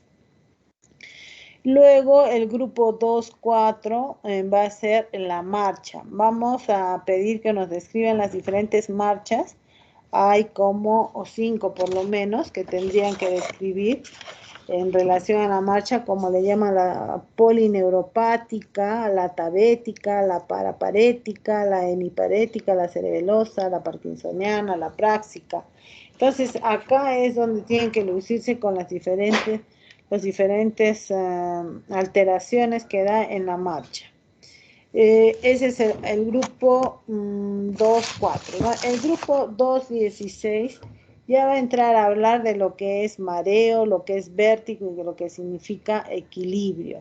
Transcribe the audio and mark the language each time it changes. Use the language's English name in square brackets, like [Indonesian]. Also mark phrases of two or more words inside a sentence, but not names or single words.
[Spanish] Luego, el grupo 2-4 va a ser la marcha. Vamos a pedir que nos describan las diferentes marchas. Hay como 5 por lo menos que tendrían que describir en relación a la marcha, como le llaman la polineuropática, la tabética, la paraparética, la hemiparética, la cerebelosa, la parkinsoniana, la práxica. Entonces, acá es donde tienen que lucirse con las diferentes alteraciones que da en la marcha. Ese es el grupo 2-4, ¿no? El grupo 2-16 ya va a entrar a hablar de lo que es mareo, lo que es vértigo y de lo que significa equilibrio.